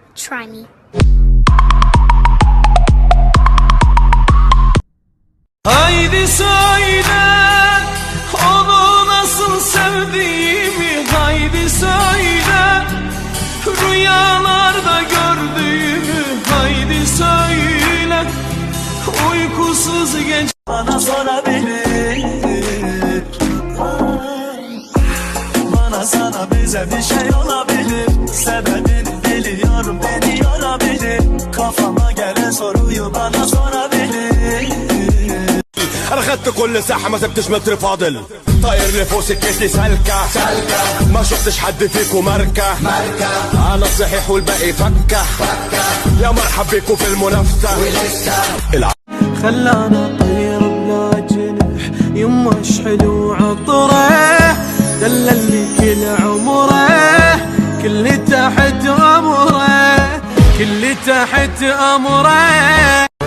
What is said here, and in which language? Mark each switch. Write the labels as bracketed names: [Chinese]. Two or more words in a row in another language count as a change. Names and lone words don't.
[English] try me. [Turkish] Haydi söyle onu nasıl sevdiğimi, haydi söyle rüyalarda gördüğümü, haydi söyle uykusuz gece bana sorabilir. Bana sana bize bir şey olabilir, sebebini biliyorum, beni yorabilir, kafama gelen soruyu bana sorabilir. [Arabic] انا خدت كل ساحة ما سبتش متر فاضل طاير لفوق سكتي سلكة ما شفتش حد فيكو ماركة انا الصحيح والباقي فكة يا مرحب بيكو في المنافسة خلانا طير بلا جنح يما حلو عطره دللني كل عمره كل تحت امره كل تحت امره.